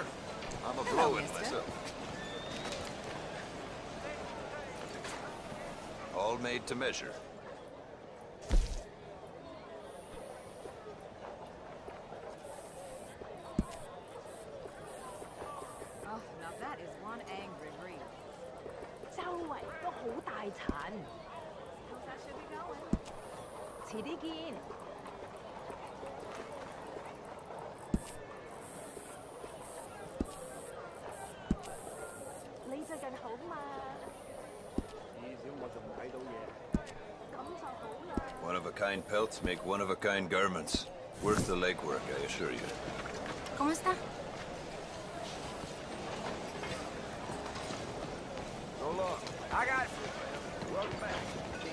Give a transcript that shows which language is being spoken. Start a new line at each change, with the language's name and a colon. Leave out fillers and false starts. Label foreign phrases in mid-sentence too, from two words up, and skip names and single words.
English: I'm a blow-in myself. All made to measure. Oh, now that is one angry breed.
Cantonese: 周圍都好大塵。
English: How's that should be going?
Cantonese: 遲啲見。你最近好嘛？至少我仲睇到嘢。咁就好啦。
English: One-of-a-kind pelts make one-of-a-kind garments. Worth the legwork, I assure you.
Spanish: ¿Cómo está?
English: So long. I got you. Welcome back.